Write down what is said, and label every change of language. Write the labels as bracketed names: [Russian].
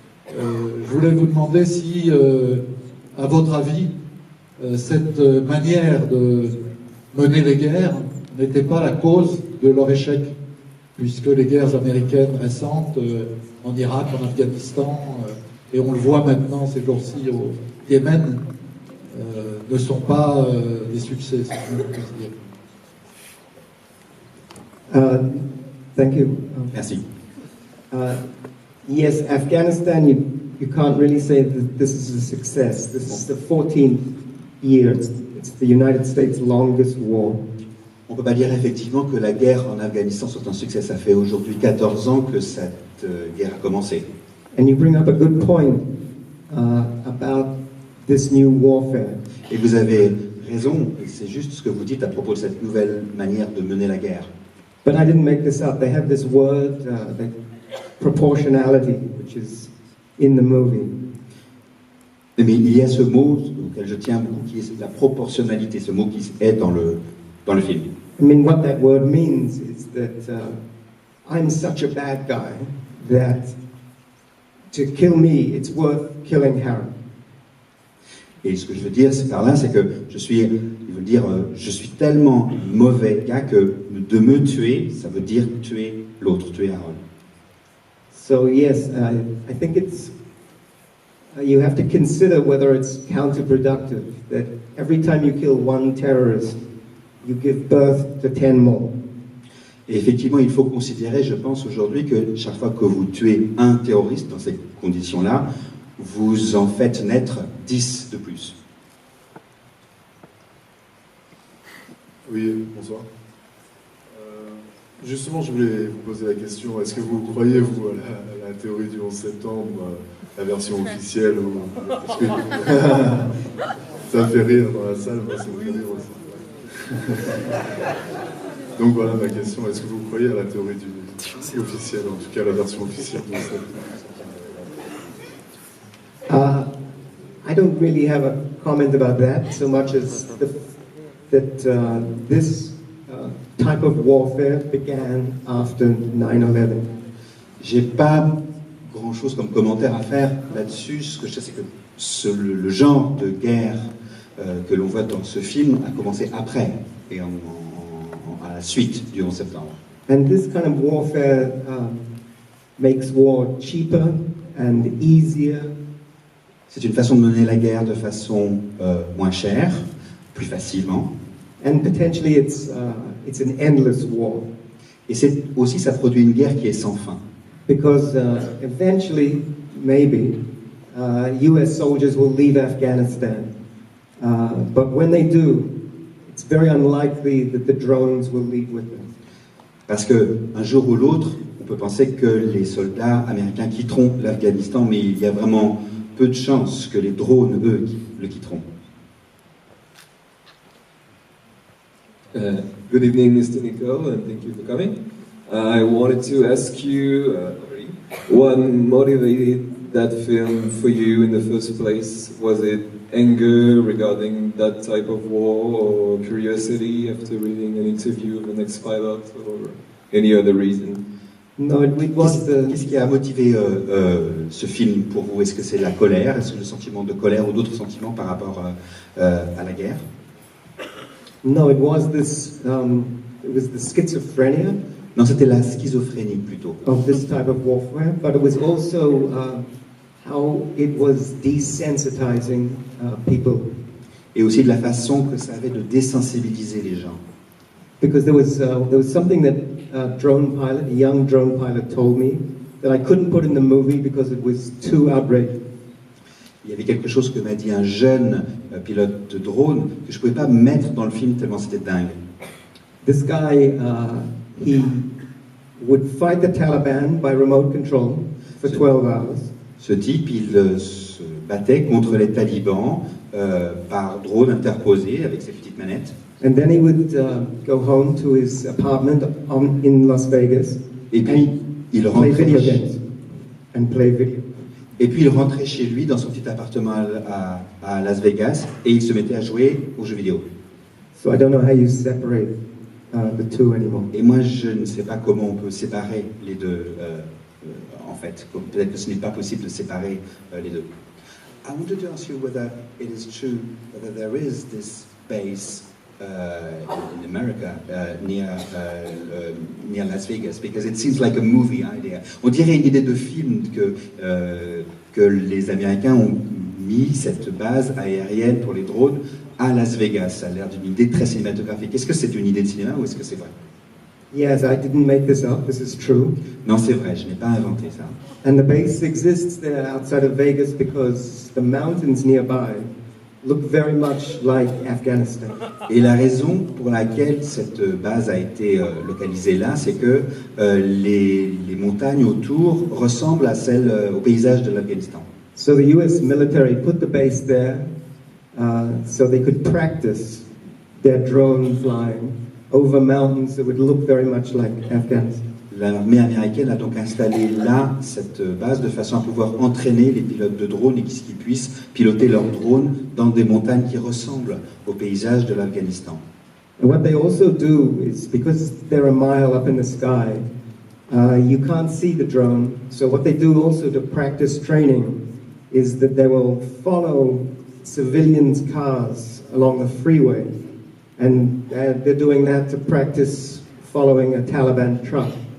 [French] Je voulais vous demander si, à votre avis, cette manière de mener les guerres n'était pas la cause de leur échec, puisque les guerres américaines récentes, en Irak, en Afghanistan, et on le voit maintenant ces jours-ci au Yémen, ne sont pas des succès, si je peux dire. [English] Thank you. [French] Merci. [English] Yes, Afghanistan, you can't really say that this is a success. This is the 14th year. It's the United States' longest war. [French] On ne peut pas dire effectivement que la guerre en Afghanistan soit un succès. Ça fait aujourd'hui 14 ans que cette guerre a commencé. [English] And you bring up a good point about this new warfare. [French] Et vous avez raison, c'est juste ce que vous dites à propos de cette nouvelle manière de mener la guerre. [English] But I didn't make this up. They have this word, the proportionality, which is in the movie. [French] Mais il y a ce mot auquel je tiens beaucoup, qui est la proportionnalité, ce mot qui est dans le film. [English] I mean, what that word means is that I'm such a bad guy that to kill me, it's worth killing Harry. [French] Et ce que je veux dire par là, c'est que je suis tellement mauvais gars que de me tuer, ça veut dire tuer l'autre, tuer Harold. [English] So yes, I think it's you have to consider whether it's counterproductive, that every time you kill one terrorist, you give birth to 10 more. [French] Et effectivement, il faut considérer, je pense aujourd'hui, que chaque fois que vous tuez un terroriste dans ces conditions-là, vous en faites naître 10 de plus. Oui, bonsoir. Justement, je voulais vous poser la question, est-ce que vous croyez, vous, à la théorie du 11 septembre, la version officielle ou... Parce que... Ça fait rire dans la salle, moi ça me fait rire aussi. Donc voilà ma question, est-ce que vous croyez à la théorie du officielle, en tout cas la version officielle du 11 septembre? [English] I don't really have a comment about that so much as that this type of warfare began after 9/11. [French] J'ai pas grand-chose comme commentaire à faire là-dessus. Ce que je sais, c'est que le genre de guerre que l'on voit dans ce film a commencé après et à la suite du 11 septembre. [English] And this kind of warfare makes war cheaper and easier. [French] C'est une façon de mener la guerre de façon moins chère, plus facilement. [English] And potentially it's an endless war. [French] Et c'est aussi, ça produit une guerre qui est sans fin. [English] Because eventually, maybe, US soldiers will leave Afghanistan. But when they do, it's very unlikely that the drones will leave with them. [French] Parce qu'un jour ou l'autre, on peut penser que les soldats américains quitteront l'Afghanistan, mais il y a vraiment peu de chances que les drones, eux, le quitteront. [English] Good evening, Mr. Nicole, and thank you for coming. I wanted to ask you what motivated that film for you in the first place? Was it anger regarding that type of war, or curiosity after reading an interview of an ex-pilot, or any other reason? No, it was the... [French] Qu'est-ce qui a motivé ce film pour vous? Est-ce que c'est la colère? Est-ce que le sentiment de colère ou d'autres sentiments par rapport à la guerre? [English] No, it was this. It was the schizophrenia. [French] Non, c'était la schizophrénie plutôt. [English] Of this type of warfare, but it was also how it was desensitizing people. [French] Et aussi de la façon que ça avait de désensibiliser les gens. [English] Because there was something that a young drone pilot, told me that I couldn't put in the movie because it was too outrageous. [French] Il y avait quelque chose que m'a dit un jeune pilote de drone que je ne pouvais pas mettre dans le film tellement c'était dingue. [English] This guy, he would fight the Taliban by remote control for 12 hours. [French] Ce type, il se battait contre les talibans par drone interposé avec ses petites manettes. [English] And then he would go home to his apartment in Las Vegas. [French] Et puis il [English] play video [French] rentrait. [English] games and play video. [French] Et puis il rentrait chez lui dans son petit appartement à Las Vegas et il se mettait à jouer aux jeux vidéo. [English] So I don't know how you separate the two anymore. [French] Et moi je ne sais pas comment on peut séparer les deux. En fait, peut-être que ce n'est pas possible de séparer les deux. [English] I wanted to ask you whether it is true whether there is this base in America near Las Vegas, because it seems like a movie idea. [French] On dirait une idée de film que les Américains ont mis cette base aérienne pour les drones à Las Vegas. Ça a l'air d'une idée très cinématographique. Est-ce que c'est une idée de cinéma ou est-ce que c'est vrai? [English] Yes, I didn't make this up. This is true. [French] Non, c'est vrai, je n'ai pas inventé ça. [English] And the base exists there outside of Vegas because the mountains nearby look very much like Afghanistan. [French] Et la raison pour laquelle cette base a été localisée là, c'est que les montagnes autour ressemblent à celles au paysage de l'Afghanistan. [English] So the US military put the base there so they could practice their drone flying over mountains that would look very much like Afghanistan. [French] L'armée américaine a donc installé là cette base de façon à pouvoir entraîner les pilotes de drones et qu'ils puissent piloter leurs drones dans des montagnes qui ressemblent au paysage de l'Afghanistan. [English] And what they also do is, because they're a mile up in the sky, you can't see the drone. So what they do also to practice training is that they will follow civilians' cars along the freeway, and they're doing that to practice following a Taliban truck.